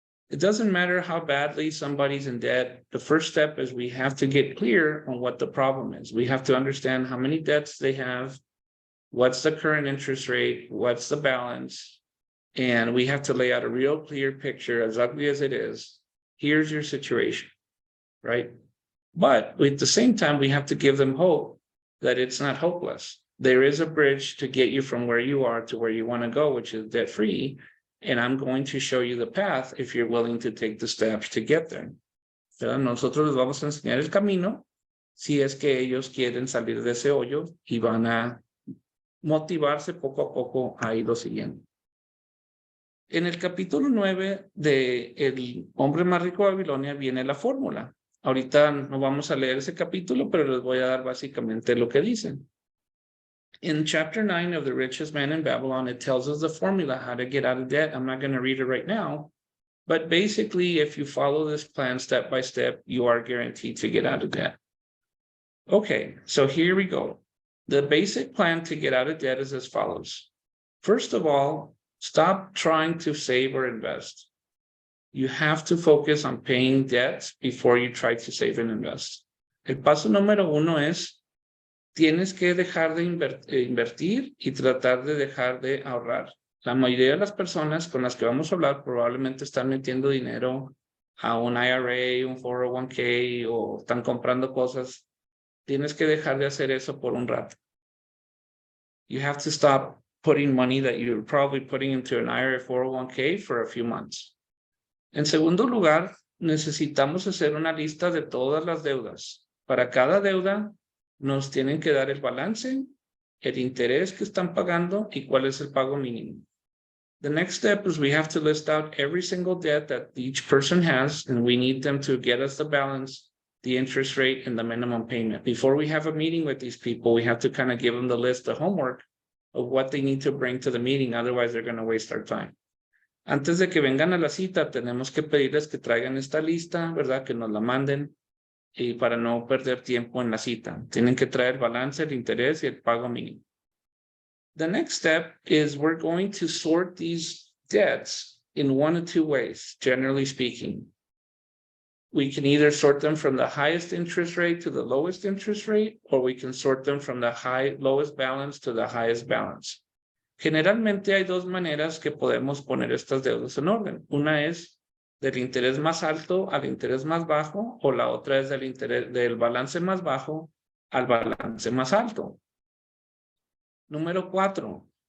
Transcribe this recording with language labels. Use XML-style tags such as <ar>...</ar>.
<en>It doesn't matter how badly somebody's in debt. The first step is we have to get clear on what the problem is. We have to understand how many debts they have, what's the current interest rate, what's the balance, and we have to lay out a real clear picture, as ugly as it is. Here's your situation, right? But at the same time, we have to give them hope that it's not hopeless. There is a bridge to get you from where you are to where you want to go, which is debt-free. And I'm going to show you the path if you're willing to take the steps to get there.</en> <es>¿Verdad? Nosotros les vamos a enseñar el camino si es que ellos quieren salir de ese hoyo y van a motivarse poco a poco a ir lo siguiente. En el capítulo 9 de El hombre más rico de Babilonia viene la fórmula. Ahorita no vamos a leer ese capítulo, pero les voy a dar básicamente lo que dicen.</es> <en>In chapter 9 of The Richest Man in Babylon, it tells us the formula, how to get out of debt. I'm not going to read it right now, but basically, if you follow this plan step by step, you are guaranteed to get out of debt. Okay, so here we go. The basic plan to get out of debt is as follows. First of all, stop trying to save or invest. You have to focus on paying debts before you try to save and invest.</en> <es>El paso número uno es, tienes que dejar de invertir y tratar de dejar de ahorrar. La mayoría de las personas con las que vamos a hablar probablemente están metiendo dinero a un IRA, un 401k o están comprando cosas. Tienes que dejar de hacer eso por un rato.</es> <en>You have to stop putting money that you're probably putting into an IRA 401k for a few months.</en> <es>En segundo lugar, necesitamos hacer una lista de todas las deudas. Para cada deuda, nos tienen que dar el balance, el interés que están pagando y cuál es el pago mínimo.</es> <en>The next step is we have to list out every single debt that each person has, and we need them to get us the balance, the interest rate, and the minimum payment. Before we have a meeting with these people, we have to kind of give them the list, the homework of what they need to bring to the meeting. Otherwise, they're going to waste our time.</en> <es>Antes de que vengan a la cita, tenemos que pedirles que traigan esta lista, ¿verdad? Que nos la manden y para no perder tiempo en la cita. Tienen que traer el balance, el interés y el pago mínimo.</es> <en>The next step is we're going to sort these debts in one of two ways, generally speaking. We can either sort them from the highest interest rate to the lowest interest rate, or we can sort them from the lowest balance to the highest balance.</en> <es>Generalmente hay dos maneras que podemos poner estas deudas en orden. Una es del interés más alto al interés más bajo, o la otra es del balance más bajo al balance más alto. Número 4.</es>